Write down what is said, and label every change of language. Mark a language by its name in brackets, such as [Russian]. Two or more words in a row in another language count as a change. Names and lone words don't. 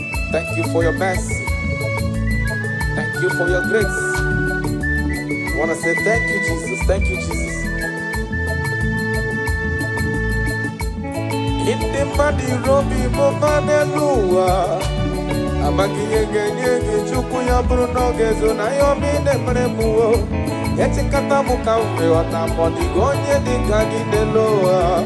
[English] Thank you for your mercy. Thank you for your grace. I wanna say thank you, Jesus. Thank you, Jesus. [Igbo] Ndị mmadụ iro obi bụ mmadụ elu ụwa. Amaghị ihe ga-enye gị Chukwu ya bụrụ na ọ ga-ezo na ya ọma ị na-emere m o. Echekata m ka m wee ghọta ma ọ dịghị onye dị ka gị n'elu ụwa.